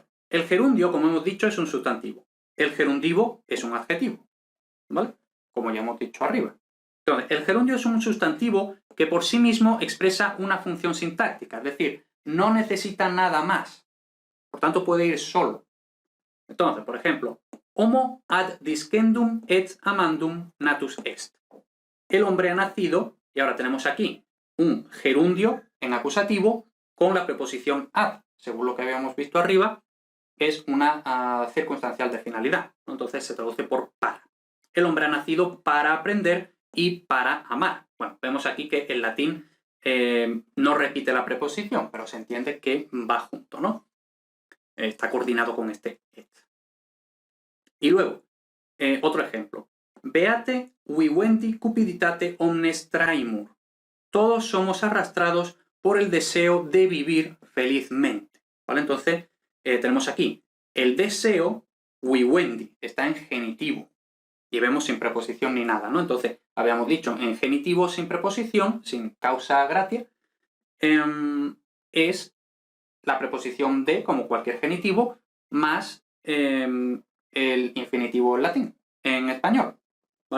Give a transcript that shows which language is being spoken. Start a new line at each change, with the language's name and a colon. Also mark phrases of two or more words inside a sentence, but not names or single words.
Spanish: El gerundio, como hemos dicho, es un sustantivo. El gerundivo es un adjetivo, ¿vale? Como ya hemos dicho arriba. Entonces, el gerundio es un sustantivo que por sí mismo expresa una función sintáctica, es decir, no necesita nada más. Por tanto, puede ir solo. Entonces, por ejemplo,
Latin: homo ad discendum et amandum natus est.
Spanish: El hombre ha nacido, y ahora tenemos aquí un gerundio en acusativo con la preposición ad, según lo que habíamos visto arriba, es una circunstancial de finalidad. Entonces se traduce por para. El hombre ha nacido para aprender y para amar. Bueno, vemos aquí que el latín no repite la preposición, pero se entiende que va junto, ¿no? Está coordinado con este et. Y luego, otro ejemplo.
Latin: Beate vivendi cupiditate omnes traimur.
Spanish: Todos somos arrastrados por el deseo de vivir felizmente, ¿vale? Entonces, tenemos aquí el deseo, vivendi, está en genitivo. Y vemos sin preposición ni nada, ¿no? Entonces, habíamos dicho en genitivo sin preposición, sin
Latin: causa gratia,
Spanish: es la preposición de, como cualquier genitivo, más el infinitivo en latín, en español, ¿vale?